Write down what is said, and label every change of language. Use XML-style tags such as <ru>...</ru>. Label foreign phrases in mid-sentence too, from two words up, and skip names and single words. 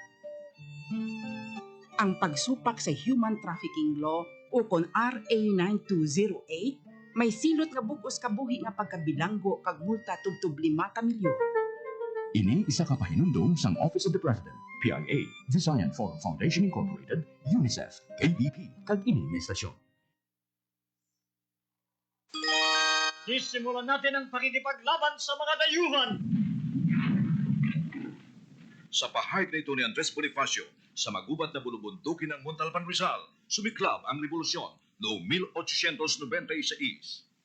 <hil>Ang pagsupak sa</hil> <en>human trafficking law</en> <hil>ukon RA 9208 may silot nga bukos kabuhi nga pagkabilanggo kag multa tubtub 5 ka milyon. Ini isa ka pahinumdum sang</hil> <en>Office of the President, PIA, Visayan Forum Foundation Incorporated,</en> <hil>UNICEF, KBP, kag ini nga istasyon.</hil> <tl>Sisimulan natin ang pakikipaglaban sa mga dayuhan. Sa pahayag na ito ni Andres Bonifacio, sa magubat na bulubundukin ng Montalban Rizal, sumiklab ang revolusyon noong 1896.</tl>